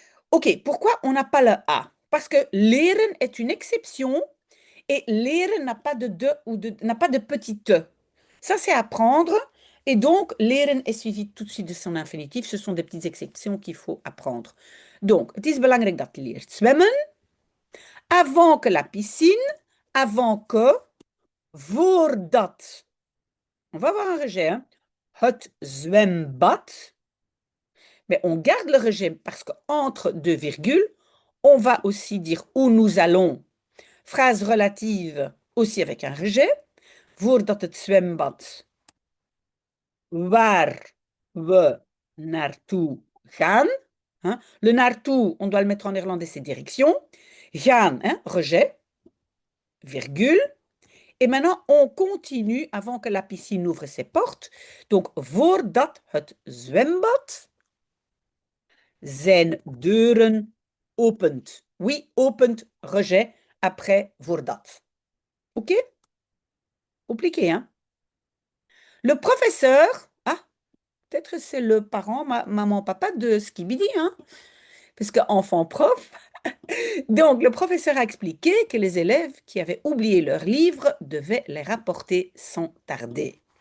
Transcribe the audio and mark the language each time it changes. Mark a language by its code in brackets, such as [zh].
[fr] OK, pourquoi on n'a pas le A? Parce que leren est une exception et leren n'a pas n'a pas de petit e. Ça, c'est apprendre. Et donc, leren est suivi tout de suite de son infinitif. Ce sont des petites exceptions qu'il faut apprendre. [nl] Donc, het is belangrijk dat je leert zwemmen. [fr] Avant que la piscine, avant que, voordat. On va avoir un rejet. Hein? [nl] Het zwembad. [fr] Mais on garde le rejet parce qu'entre deux virgules, on va aussi dire où nous allons. Phrase relative aussi avec un rejet. [nl] Voordat het zwembad waar we naartoe gaan. [fr] Hein? Le naartoe, on doit le mettre en néerlandais, c'est direction. Gaan, hein, rejet, virgule. Et maintenant, on continue avant que la piscine ouvre ses portes. [nl] Donc, voordat het zwembad zijn deuren opent. [fr] Oui, opent, rejet, après voordat. OK? Compliqué, hein? Le professeur, ah, peut-être c'est le parent, maman, papa de Skibidi, hein? Parce qu'enfant prof. Donc, le professeur a expliqué que les élèves qui avaient oublié leurs livres devaient les rapporter sans tarder.